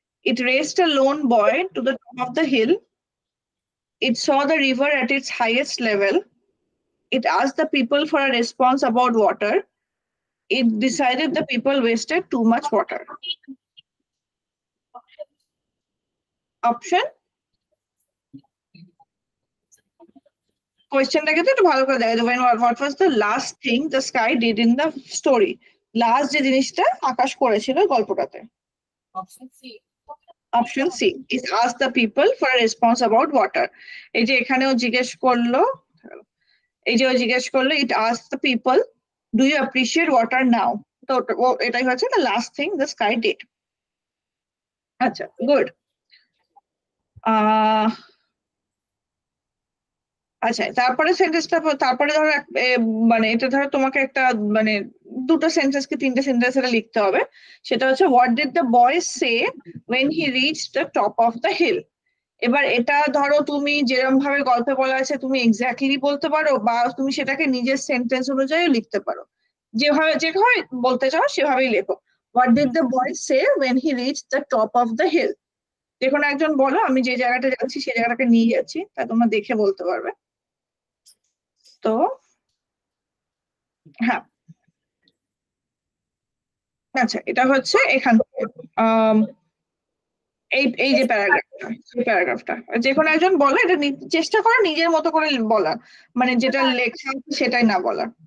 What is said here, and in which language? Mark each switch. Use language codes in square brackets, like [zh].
[en] It raised a lone boy to the top of the hill, it saw the river at its highest level, it asked the people for a response about water, it decided the people wasted too much water. Option, [bn] কোয়েশ্চেনটাকে তো একটু ভালো করে দেখা যাবে, [en] what was the last thing the sky did in the story? [bn] Last যে জিনিসটা আকাশ করেছিল গল্পটাতে। [en] Option C, is ask the people for a response about water. [bn] এই যে এখানেও জিজ্ঞেস করলো, [en] এই যে ও জিজ্ঞেস করলো it asked the people do you appreciate water now, [bn] তো এটাই হচ্ছে [en] the last thing the sky did. [bn] আচ্ছা, গুড। আচ্ছা, তারপরে সেন্টেন্সটা তারপরে ধরো মানে এটা ধরো তোমাকে একটা মানে দুটো সেন্টেন্স কি তিনটে সেন্টেন্স এটা লিখতে হবে। সেটা হচ্ছে [en] What did the boy say when he reached the top of the hill. [bn] এবার এটা ধরো তুমি যেরকম ভাবে গল্পে বলা আছে তুমি এক্স্যাক্টলি বলতে পারো, বা তুমি সেটাকে নিজের সেন্টেন্স অনুযায়ী লিখতে পারো, যেভাবে বলতে চাও সেভাবেই লেখো। [en] What did the boy say when he reached the top of the hill. [bn] যে কোনো একজন বলো, আমি যে জায়গাটা যাচ্ছি সেই জায়গাটাকে নিয়ে যাচ্ছি, তা তোমরা দেখে বলতে পারবে। তো হ্যাঁ, আচ্ছা এটা হচ্ছে এখান থেকে এই যে প্যারাগ্রাফটা যে কোনো একজন বলো, এটা চেষ্টা করো নিজের মতো করে বলা, মানে যেটা লেখা সেটাই না বলা।